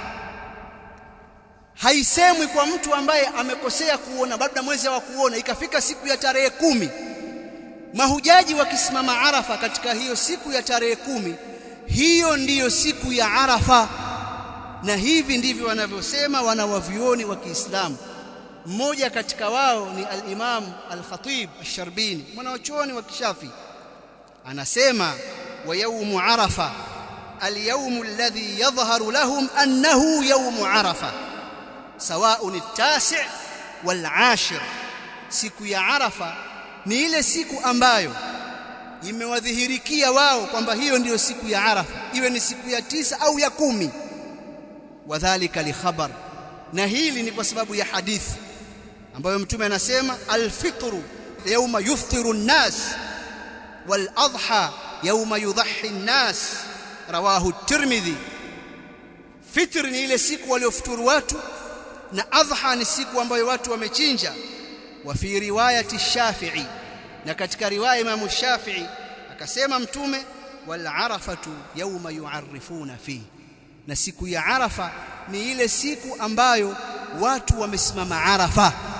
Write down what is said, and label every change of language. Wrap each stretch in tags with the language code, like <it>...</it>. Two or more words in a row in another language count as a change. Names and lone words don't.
<sw>Haisemwi kwa mtu ambaye amekosea kuona, labda mwezi wa kuona ikafika siku ya tarehe 10 mahujaji wakisimama Arafa katika hiyo siku ya tarehe 10, hiyo ndiyo siku ya Arafa. Na hivi ndivyo wanavyosema wanawavioni wa Kiislamu. Mmoja katika wao ni al-Imam al-Khatib al-Sharbini, mwanachuoni wa Kishafi, anasema</sw> <ar>ويوم عرفة اليوم الذي يظهر لهم أنه يوم عرفة سواء التاسع والعاشر.</ar> <sw>Siku ya Arafa ni ile siku ambayo imewadhihirikia wao kwamba hiyo ndiyo siku ya Arafa, iwe ni siku ya 9 au ya 10.</sw> <ar>وذلك لخبر,</ar> <sw>na hili ni kwa sababu ya hadithi ambayo Mtume anasema</sw> <ar>الفطر يوم يفطر الناس والأضحى يوم يضحي الناس رواه الترمذي.</ar> <sw>Fitr ni ile siku waliofuturu watu, na adha ni siku ambayo watu wamechinja.</sw> <ar>وفي رواية الشافعي,</ar> <sw>na katika riwaya Imam Shafi'i akasema Mtume</sw> <ar>والعرفة يوم يعرفون في,</ar> <sw>na siku ya Arafa ni ile siku ambayo watu wamesimama Arafa.</sw>